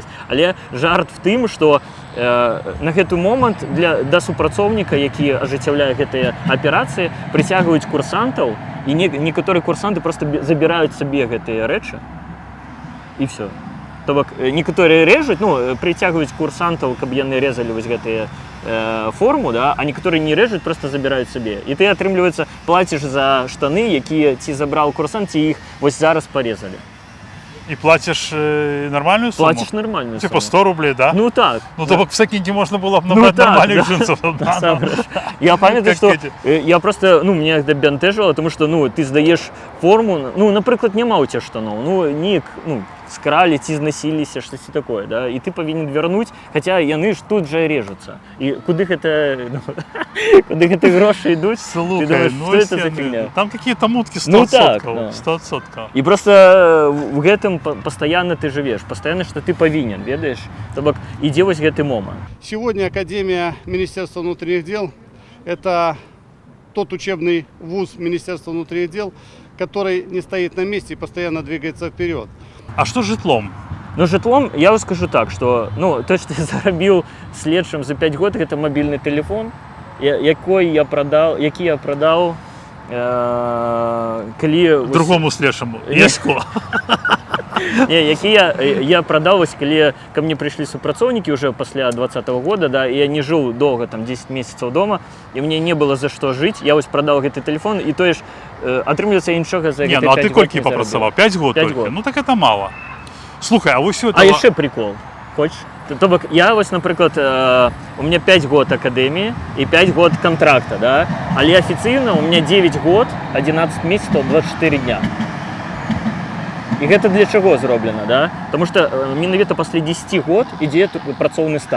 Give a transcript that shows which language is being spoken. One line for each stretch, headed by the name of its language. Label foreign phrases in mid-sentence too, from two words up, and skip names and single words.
Belarusian: Але жарт в тым, што на гэты момант да супрацоўніка, які ажыццяўляе гэтыя аперацыі, прыцягваюць курсантаў, і некаторыя курсанты проста забіраюць сабе гэтыя рэчы, і все. То бок, некаторыя рэжуць, ну, прыцягваюць курсантаў, каб яны рэзалі вось гэтыя форму, да, а некаторыя не рэжуць, просто забіраюць сабе. І ты, атрымліваецца, плаціш за штаны, якія ці забраў курсант, ці іх вось зараз парезалі.
Russian: И платишь нормальную сумму? Платишь нормальную типа сумму. 100 рублей, да? Ну так. Ну да. то в секонде можно было бы набрать нормальных джинсов.
Belarusian: Я памятаю,
Russian: что я просто, ну, меня это бянтэжыла, потому что, ну, ты сдаешь форму,
Belarusian: ну, напрыклад, няма
Russian: у тебя
Belarusian: штаноў, ну, неяк, ну, скралі, ці знасіліся, штосьці такое, да, і ты павінен вярнуць, хаця яны ж тут жа рэжуцца. І куды гэта, ну, куды гэты грошы ідуць, Слухай,
Russian: ты думаешь, ну, что это за фигня? Там какие-то мутки 100%. Ну так, да. 100%.
Belarusian: І просто в гэтым пастаянна ты жывеш, пастаянна, што ты павінен, ведаеш? То бок, ідзе вось гэты момант.
Russian: Сегодня Академия Министерства внутренних дел – это тот учебный вуз Министерства внутренних дел, который не стоит на месте и постоянно двигается вперед. А что с житлом?
Belarusian: Ну, жытлом, я вам скажу так, што, ну, то, што я зарабіў следчым за 5 год, гэта мабільны тэлефон, які я прадаў, калі... Другому следчаму, Ясько. Не, які я прадаў, вось, калі
Russian: ко мне
Belarusian: прыйшлі супрацоўнікі уже пасля 2020 года, да, і я не жыў доўга, там, 10 месяцаў дома, і мне не было за што жыць, я вось прадаў гэты тэлефон, і тое ж, атрымліваецца, я нічога за гэты 5 год не Ну, зарабіў. а ты колькі папрацаваў?
Russian: 5 год только? Ну, так это мало. Слухай, а вы все это... А яшчэ прикол, хочешь?
Belarusian: То бок, я вось, напрыклад,
Russian: у меня
Belarusian: 5 год акадэміі і 5 год контракта, да? Але афіцыйна
Russian: у меня
Belarusian: 9 год, 11 месяцаў, 24 дня. І гэта для чаго зроблена, да? Тому што менавіта пасля 10 год ідзе працоўны стаж.